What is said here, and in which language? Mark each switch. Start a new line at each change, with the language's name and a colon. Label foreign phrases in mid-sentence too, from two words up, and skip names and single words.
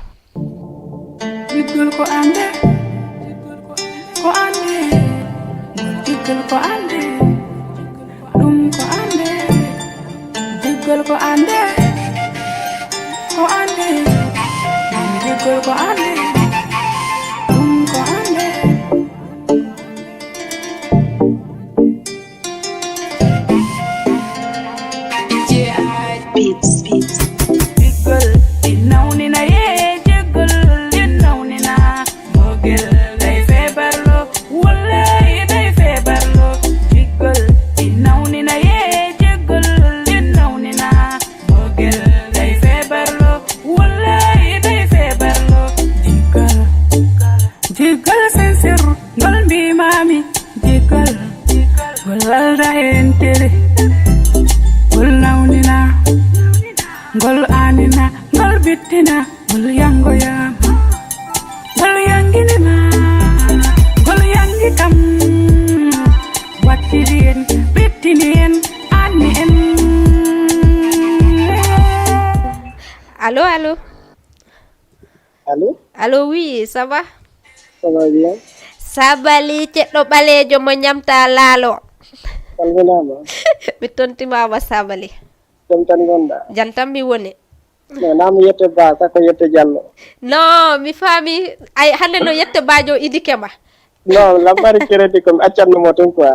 Fula: jiggol ko ande jiggol ko ande ɗum ko ande jiggol ko ande jiggol ko ande ɗum ko ande jiggol inawnina ye jiggol inawnina mogel day feebarlo wallahi day feebarlo jiggol inawnina ye jiggol inawnina mogel day feebarlo wallahi day feebarlo jiggol sincere ngol mbimami jiggol walda hen tere ngol nawnina ngol anina ngol bittina ngol yangoyama ngol yanginima ngol yangi kam wattiri en bittini en anni en.
French: Allô oui ça va bien
Fula: Sabali ceɗɗo ɓalejo mo ñamta laalo salminama mi tontimama Sabali jam tan gonɗa jan tan mi woni no nami yette Ba sakko yette Diallo non mi faami ay hande no yette Bajo idike ma non lambari crédit ko mi accannomo tun quoi